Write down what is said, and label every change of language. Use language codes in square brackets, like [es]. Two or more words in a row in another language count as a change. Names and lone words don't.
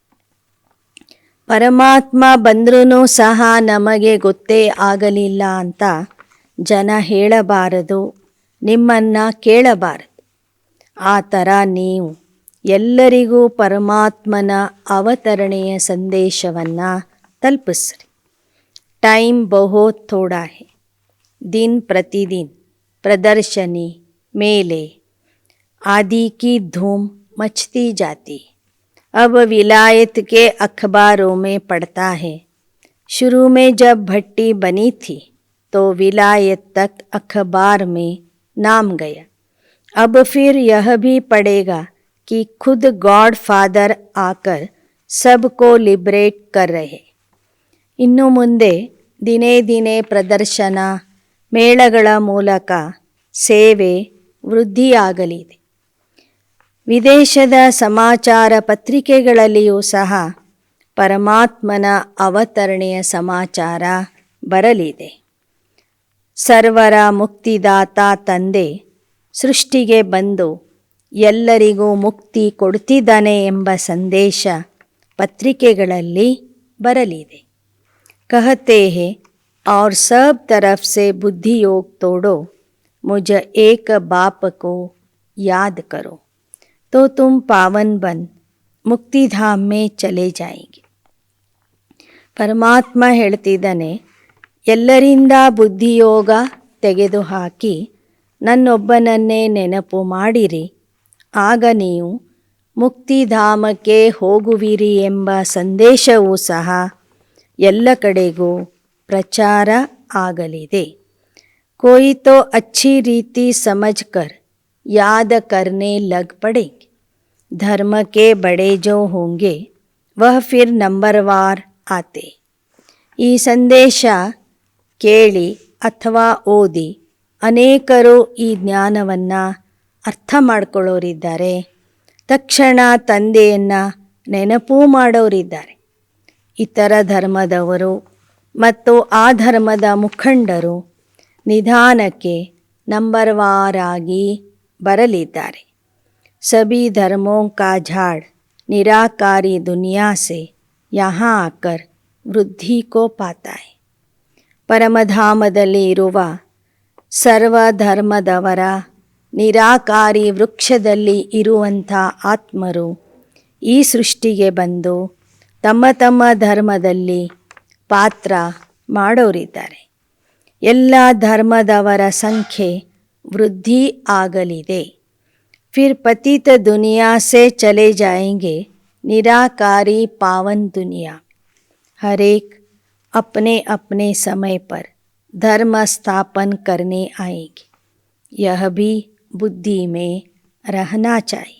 [kn] ಪರಮಾತ್ಮ ಬಂದ್ರೂ ಸಹ ನಮಗೆ ಗೊತ್ತೇ ಆಗಲಿಲ್ಲ ಅಂತ ಜನ ಹೇಳಬಾರದು, ನಿಮ್ಮನ್ನು ಕೇಳಬಾರದು. ಆ ಥರ ನೀವು ಎಲ್ಲರಿಗೂ ಪರಮಾತ್ಮನ ಅವತರಣೆಯ ಸಂದೇಶವನ್ನು ತಲುಪಿಸ್ರಿ. [hi] टाइम बहुत थोड़ा है, दिन प्रतिदिन प्रदर्शनी मेले आदि की धूम मचती जाती. अब विलायत के अखबारों में पढ़ता है, शुरू में जब भट्टी बनी थी तो विलायत तक अखबार में नाम गया. अब फिर यह भी पढ़ेगा कि खुद [en] God Father [hi] आकर सबको लिबरेट कर रहे. [kn] ಇನ್ನು ಮುಂದೆ ದಿನೇ ದಿನೇ ಪ್ರದರ್ಶನ ಮೇಳಗಳ ಮೂಲಕ ಸೇವೆ ವೃದ್ಧಿಯಾಗಲಿದೆ. ವಿದೇಶದ ಸಮಾಚಾರ ಪತ್ರಿಕೆಗಳಲ್ಲಿಯೂ ಸಹ ಪರಮಾತ್ಮನ ಅವತರಣೆಯ ಸಮಾಚಾರ ಬರಲಿದೆ. ಸರ್ವರ ಮುಕ್ತಿದಾತ ತಂದೆ ಸೃಷ್ಟಿಗೆ ಬಂದು ಎಲ್ಲರಿಗೂ ಮುಕ್ತಿ ಕೊಡ್ತಿದ್ದಾನೆ ಎಂಬ ಸಂದೇಶ ಪತ್ರಿಕೆಗಳಲ್ಲಿ ಬರಲಿದೆ. [hi] कहते हैं और सब तरफ से बुद्धि योग तोड़ो, मुझ एक बाप को याद करो तो तुम पावन बन मुक्तिधाम में चले जाएंगे. [kn] ಪರಮಾತ್ಮ ಹೇಳ್ತಿದ್ದಾನೆ, ಎಲ್ಲರಿಂದ ಬುದ್ಧಿಯೋಗ ತೆಗೆದುಹಾಕಿ ನನ್ನೊಬ್ಬನನ್ನೇ ನೆನಪು ಮಾಡಿರಿ, ಆಗ ನೀವು ಮುಕ್ತಿಧಾಮಕ್ಕೆ ಹೋಗುವಿರಿ ಎಂಬ ಸಂದೇಶವೂ ಸಹ ಎಲ್ಲ ಕಡೆಗೂ ಪ್ರಚಾರ ಆಗಲಿದೆ. [hi] कोई तो अच्छी रीति समझकर याद करने लग पड़ेंगे, धर्म के बड़े जो होंगे वह फिर नंबरवार आते. [kn] ಈ ಸಂದೇಶ ಕೇಳಿ ಅಥವಾ ಓದಿ ಅನೇಕರು ಈ ಜ್ಞಾನವನ್ನು ಅರ್ಥ ಮಾಡ್ಕೊಳ್ಳೋರಿದ್ದಾರೆ, ತಕ್ಷಣ ತಂದೆಯನ್ನು ನೆನಪು ಮಾಡೋರಿದ್ದಾರೆ. ಇತರ ಧರ್ಮದವರು ಮತ್ತು ಆ ಧರ್ಮದ ಮುಖಂಡರು ನಿಧಾನಕ್ಕೆ ನಂಬರ್ವಾರಾಗಿ ಬರಲಿದ್ದಾರೆ. [hi] सभी धर्मों का झाड़ निराकारी दुनिया से यहाँ आकर वृद्धि को पाता है. [kn] ಪರಮಧಾಮದಲ್ಲಿ ಇರುವ ಸರ್ವಧರ್ಮದವರ ನಿರಾಕಾರಿ ವೃಕ್ಷದಲ್ಲಿ ಇರುವಂಥ ಆತ್ಮರು ಈ ಸೃಷ್ಟಿಗೆ ಬಂದು ತಮ್ಮ ತಮ್ಮ ಧರ್ಮದಲ್ಲಿ ಪಾತ್ರ ಮಾಡೋರಿದ್ದಾರೆ. ಎಲ್ಲ ಧರ್ಮದವರ ಸಂಖ್ಯೆ ವೃದ್ಧಿ ಆಗಲಿದೆ. [hi] फिर पतित दुनिया से चले जाएंगे निराकारी पावन दुनिया. हर एक अपने अपने समय पर धर्म स्थापन करने आएंगे, यह भी बुद्धि में रहना चाहिए.